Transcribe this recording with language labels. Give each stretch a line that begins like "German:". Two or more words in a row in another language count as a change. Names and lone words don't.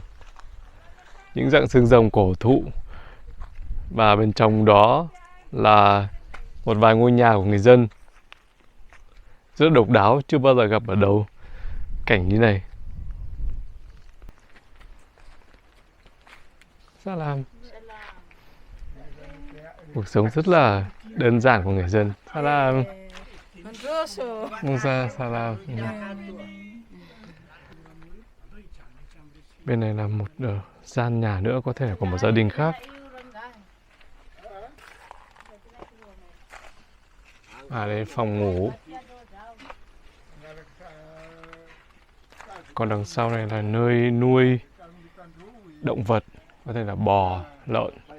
Vietnamese: Những dạng xương rồng cổ thụ. Và bên trong đó là một vài ngôi nhà của người dân. Rất độc đáo, chưa bao giờ gặp ở đâu cảnh như này. Salam. Cuộc sống rất là đơn giản của người dân. Salam. Musa, salam. Bên này là một gian nhà nữa, có thể là của một gia đình khác. Đây phòng ngủ. Còn đằng sau này là nơi nuôi động vật, có thể là bò, lợn.